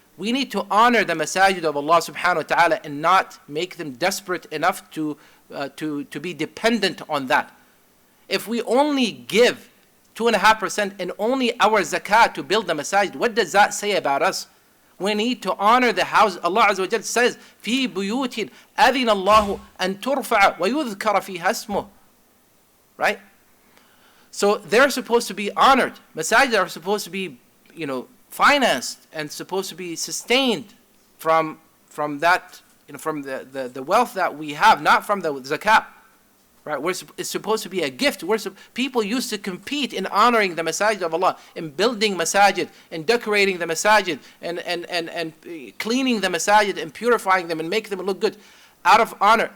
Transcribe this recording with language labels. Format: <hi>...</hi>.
<en>We need to honor the masajid of Allah subhanahu wa ta'ala and not make them desperate enough to be dependent on that. If we only give 2.5% and only our zakat to build the masajid, what does that say about us? We need to honor the house. Allah Azza wa Jal says,</en> <ar>في بيوت أذن الله أن ترفع ويذكر فيها اسمه.</ar> <en>Right? So they're supposed to be honored. Masajid are supposed to be, financed and supposed to be sustained from that, from the wealth that we have, not from the zakat. Right? It's supposed to be a gift. People used to compete in honoring the masajid of Allah, in building masajid, in decorating the masajid, and cleaning the masajid, and purifying them, and making them look good. Out of honor.</en>